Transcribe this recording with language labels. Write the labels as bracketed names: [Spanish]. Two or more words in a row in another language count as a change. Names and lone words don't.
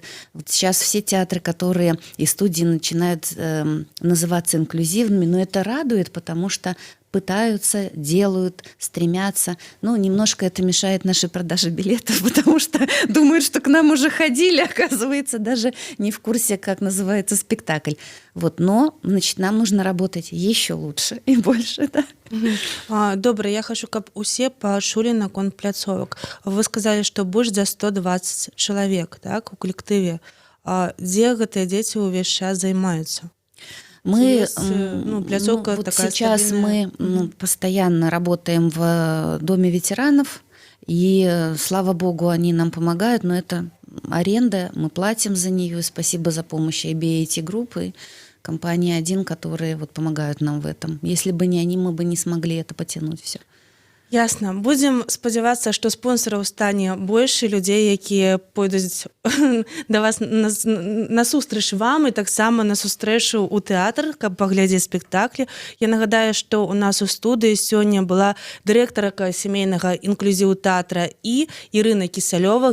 [Russian] Вот сейчас все театры, которые и студии начинают называться инклюзивными, но это радует, потому что пытаются, делают, стремятся. Ну, немножко это мешает нашей продаже билетов, потому что думают, что к нам уже ходили, оказывается, даже не в курсе, как называется спектакль. Вот, но, значит, нам нужно работать еще лучше и больше, да. [Belarusian] Добра, я хочу, каб усе пачулі наконт пляцовак. [Russian] Вы сказали, [Belarusian] што больш за 120 чалавек, так, у калектыве. Дзе гэтыя дзеці ўвесь час займаюцца? [Russian] Мы, [Belarusian] пляцовка [Russian] вот такая сейчас стабильная. мы постоянно работаем в Доме ветеранов, и, слава богу, они нам помогают, но это аренда, мы платим за нее. Спасибо за помощь IBAT-группы, компании 1, которые вот помогают нам в этом. Если бы не они, мы бы не смогли это потянуть все. [Belarusian] Ясна. Будзем спадзявацца, што спонсараў стане больш, і людзей, якія пойдуць да вас насустрач вам і таксама на сустрэчу ў тэатр, каб паглядзець спектаклі. Я нагадаю, што у нас у студыі сёння была дырэктарка сямейнага інклюзіву тэатра і Ірына Кісялёва.